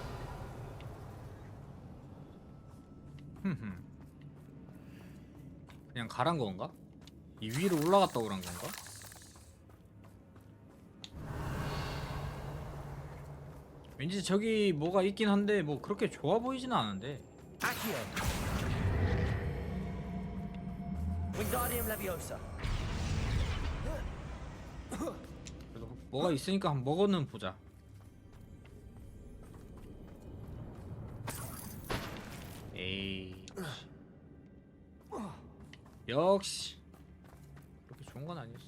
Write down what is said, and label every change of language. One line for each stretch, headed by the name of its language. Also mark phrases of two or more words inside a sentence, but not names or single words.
Korean: 그냥 가란 건가? 이 위로 올라갔다 오란 건가? 왠지 저기 뭐가 있긴 한데 뭐 그렇게 좋아 보이지는 않은데. Accio. Wingardium Leviosa. 그래도 뭐가 있으니까 한번 먹어는 보자. 에이. 역시 그렇게 좋은 건 아니었어.